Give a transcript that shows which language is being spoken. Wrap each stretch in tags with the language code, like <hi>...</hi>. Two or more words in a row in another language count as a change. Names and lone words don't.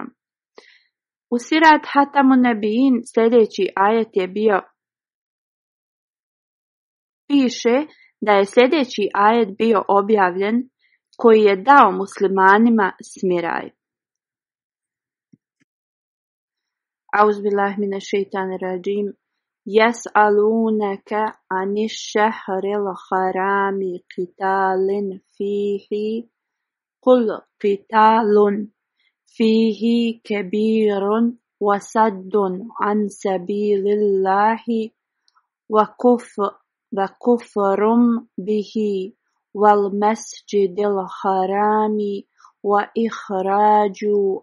<bs>U Sirat Hatamun Nebiin sljedeći ajet je bio, piše da je sljedeći ajet bio objavljen koji je dao muslimanima smiraj.</bs> <ar>أعوذ بالله من الشيطان الرجيم. يسألونك عن الشهر الحرام قتال فيه قل قتال فيه كبير وصد عن سبيل الله وكفر به والمسجد الحرام وإخراج</ar>